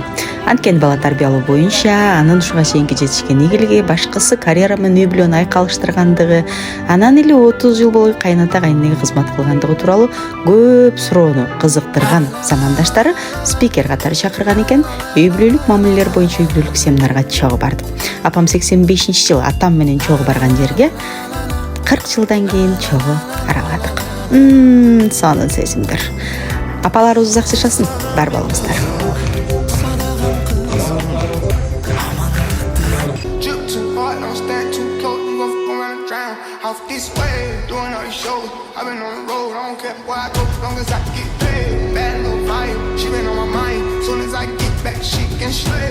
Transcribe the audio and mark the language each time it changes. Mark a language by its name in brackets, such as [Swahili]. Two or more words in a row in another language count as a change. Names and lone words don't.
[Kyrgyz] Анткени бала тарбиялоо боюнча анын ушуга чейинки жетишкен ийгилиги, башкысы карьера менен үй бүлөнү айкалыштыргандыгы, анан эле 30 жыл бою кайната кайненеге кызмат кылгандыгы тууралуу көп суроону кызыктырган замандаштары спикер катары чакырган экен. Үй бүлөлүк мамилелер боюнча үй бүлөлүк семинарга чогуу бардым. Апам 85-жылы атам менен чогуу барган жерге 40 жылдан кийин чогуу араладык. Сонун сезимдер. Апаларыбыз узак жашасын, бар болуңуздар. [English] Off this way, doing all these shows. I've been on the road, I don't care where I go, as long as I get paid. Bad little vibe, she been on my mind. Soon as I get back, she can slay.